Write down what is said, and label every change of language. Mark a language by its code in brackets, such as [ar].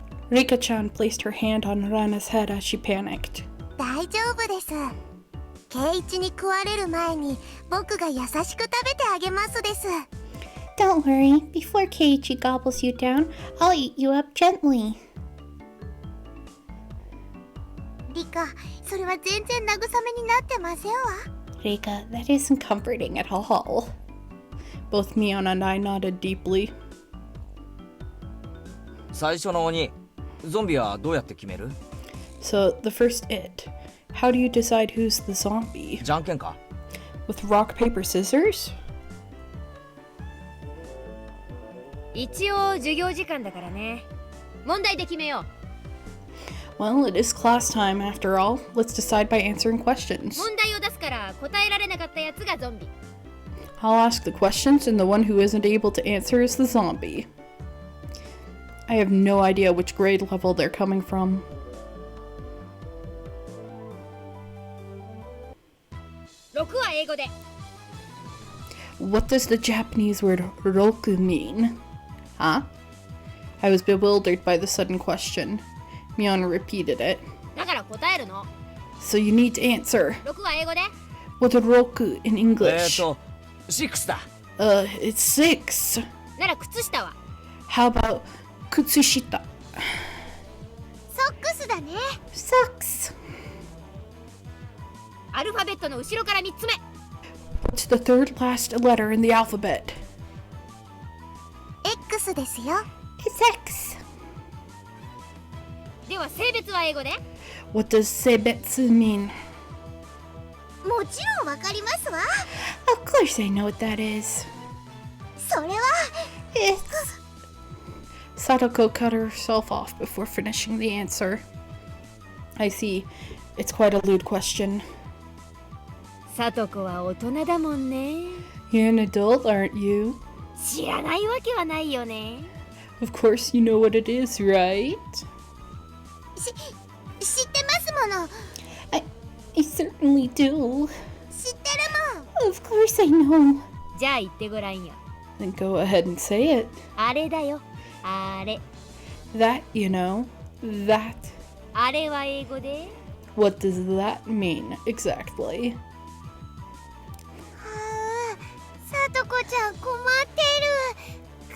[en] Rika-chan placed her hand on Rana's head as she panicked. [ja] 大丈夫です。ケイチに食われる前に僕が優しく食べてあげますです。 [en] Don't worry. Before Keiichi gobbles you down, I'll eat you up gently. [ja] リカ、それは全然慰めになってませんわ。 [en] Rika, that isn't comforting at all. Both Mion and I nodded deeply. [ja] 最初の鬼ゾンビはどうやって決める？ [en] So, the first it. How do you decide who's the zombie? [ja] じゃんけんか。 [en] With rock, paper, scissors? [ja] 一応授業時間だからね。問題で決めよ [en] Well, it is class time after all. Let's decide by answering [ja] う。 [en] questions. [ja] 問題を出すから答えられなかったやつがゾンビ。 [en] I'll ask the questions, and the one who isn't able to answer is the zombie. I have no idea which grade level they're coming from. [ja] 6は英語で。 [en] What does the Japanese word roku mean? Huh? I was bewildered by the sudden question. Mion repeated it. [ja] だから答えるの。 [en] So you need to answer. [ja] 6は英語で。 [en] What's roku in English? [ja] 6だ。 [en] It's 6. [ja] なら靴下は。 [en] How about kutsushita? [ja] ソックスだね。 [en] Socks. [ja] アルファベットの後ろから3つ目。 [en] What's the third last letter in the alphabet? [ja] X ですよ。 [en] It's X. [ja] では性別は英語で。 [en] What does seibetsu mean? [ja] もちろんわかりますわ。 [en] Of course I know what that is. [ja] それは [en] It's... Sadako cut herself off before finishing the answer. I see. It's quite a lewd question. [ja] さとこは大人だもんね。 [en] You're an adult, aren't you? [ja] 知らないわけはないよね。 [en] Of course you know what it is, right? [ja] 知ってますもの。 [en] I certainly do. [ja] 知ってるもん。 [en] Of course I know. [ja] じゃあ言ってごらんよ。 [en] Then go ahead and say it. [ja] あれだよ。あれ。 [en] That, you know. That. [ja] あれは英語で。 [en] What does that mean exactly? [ja] はあ、さとこちゃん困ってる。